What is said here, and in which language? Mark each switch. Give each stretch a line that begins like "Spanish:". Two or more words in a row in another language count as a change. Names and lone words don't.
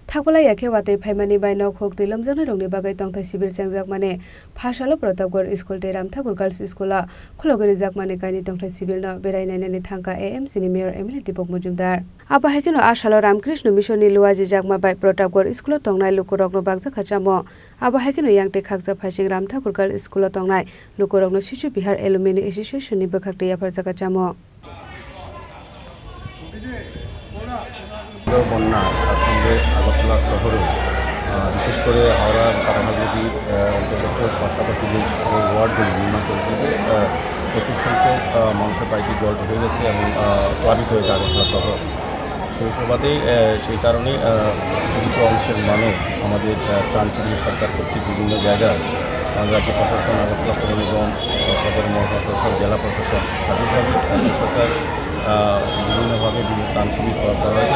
Bodo: थाकबला याखे वाते फाइमानि बाइनक होक दिलम जन रंगनि बागै तंथाय शिबिर सेंजाक माने फासालो प्रतापगढ़ स्कुल ते रामठाकुर गर्ल्स स्कुला खुलगरि जाक माने काइनि तंथाय शिबिर न बेरायनायनि थांका एएमसी नि मेयर MLA दीपक मजुमदार आपा हेकेनो आशालो रामकृष्ण मिशननि लुवाजि जाकमा बाय प्रतापगढ़ स्कुल तंनाय लुकुरकनो बागजा खाचामो आपा हेकेनो यांगते खाकजा फासिं रामठाकुर गर्ल्स स्कुल तंनाय लुकुरकनो शिशु बिहार एलुमिनि एसोसिएशन नि बखाकते याफार जाकाचामो
Bangla: বন্যা তার সঙ্গে আগরতলা শহরে বিশেষ করে হাওড়া কারাহাগুড়ি অন্তর্গত পাশাপাশি যে ওয়ার্ডগুলি নির্মাণ করে দিতে প্রচুর সংখ্যক মানুষের বাড়িতে জল ঢুকে গেছে এবং প্লাবিত হয়েছে আগরতলা শহর সেই সুবাদে সেই কারণে কিছু কিছু অংশের মানুষ আমাদের ট্রান্সিলি সরকার কর্তৃক বিভিন্ন জায়গায় রাজ্য প্রশাসন আগরতলা পৌর নিগম সদর মহকুমা প্রশাসন জেলা প্রশাসন স্বাধীনভাবে রাজ্য সরকার বিভিন্নভাবে বিভিন্ন ত্রাণ শিবির করা হয়েছে।